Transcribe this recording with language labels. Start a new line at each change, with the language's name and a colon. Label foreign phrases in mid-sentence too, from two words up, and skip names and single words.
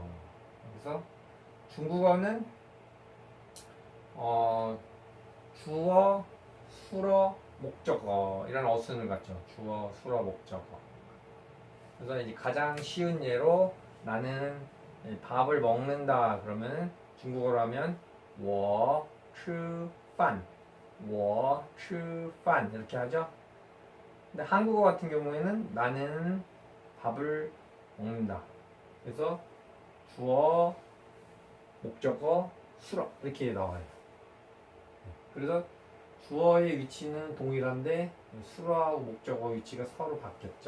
Korean: 그래서 중국어는 주어, 수어, 목적어 이런 어순을 갖죠. 주어, 수어, 목적어. 그래서 이제 가장 쉬운 예로 나는 밥을 먹는다 그러면 중국어로 하면
Chinese: 我吃饭 我吃饭
Korean: 이렇게 하죠. 근데 한국어 같은 경우에는 나는 밥을 먹는다. 그래서 주어, 목적어, 수어 이렇게 나와요. 그래서 주어의 위치는 동일한데 수어하고 목적어 위치가 서로 바뀌었죠.